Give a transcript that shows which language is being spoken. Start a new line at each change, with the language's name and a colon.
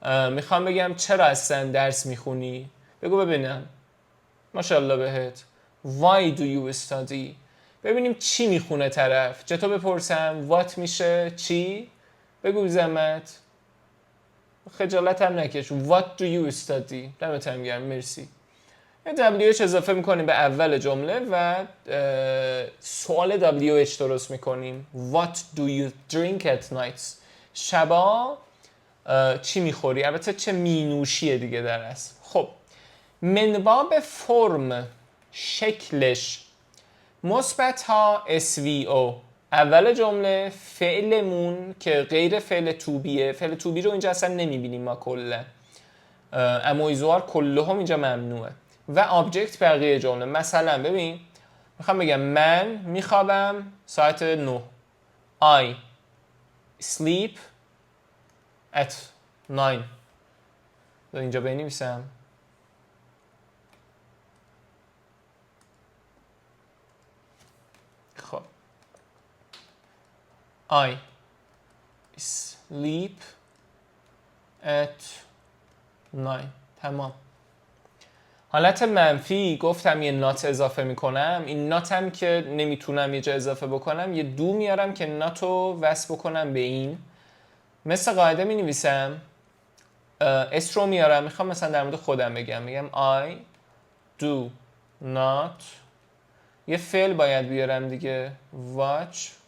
Persian: میخوام بگم چرا اصلا درس میخونی، بگو ببینم ماشاءالله بهت.
English: why do you study،
Persian: ببینیم چی میخونه طرف. چطور بپرسم what میشه چی، بگو بی زحمت، خجالت هم نکش.
English: what do you study،
Persian: دمتم گرم مرسی. WH اضافه میکنیم به اول جمله و سوال WH درست میکنیم.
English: What do you drink at night،
Persian: شبا چی میخوری، البته چه مینوشیه دیگه در اصل. خب منباب فرم شکلش مثبت ها SVO، اول جمله فعلمون که غیر فعل توبیه، فعل توبی رو اینجا اصلا نمیبینیم ما کلا، امویزوار کلهم اینجا ممنوعه. و آبجکت بقیه جمله. مثلا ببین میخوام بگم من میخوابم ساعت 9.
English: I sleep at 9.
Persian: اینجا بنویسم.
English: خب I sleep at 9.
Persian: تمام. حالت منفی گفتم یه نات اضافه میکنم. این ناتم که نمیتونم یه جا اضافه بکنم یه دو میارم که ناتو وصل بکنم به این. مثل قاعده می نویسم، اس رو میارم. میخوام مثلا در مورد خودم بگم
English: I do not،
Persian: یه فعل باید بیارم دیگه، watch.